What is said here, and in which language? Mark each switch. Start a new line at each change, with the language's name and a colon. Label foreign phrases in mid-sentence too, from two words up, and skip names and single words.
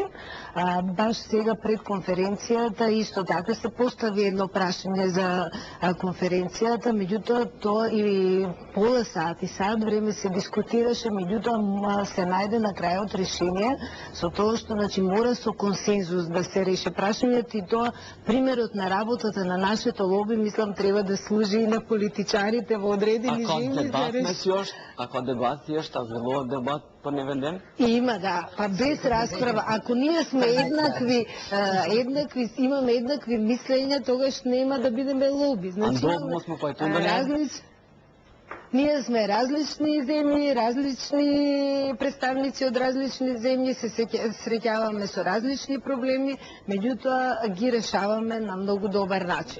Macedonian: Баш сега пред конференцијата исто така се постави едно прашање за конференцијата, меѓутоа тоа и пола сат и сат време се дискутираше, меѓутоа се најде на крајот решение со тоа што значи мора со консензус да се реши прашањето и тоа примерот на работата на нашето лоби мислам треба да служи и на политичарите во одредени земји за решение. Ако дебат
Albanian: thjesht, a zhvillohet debat për një vendim?
Macedonian: Има, да, па без расправа. Ако ние сме еднакви, имаме еднакви мислења, тогаш нема да бидеме лоби. Значи, ние сме различни земји, различни представници од различни земји, се среќаваме со различни проблеми, меѓутоа ги решаваме на многу добар начин.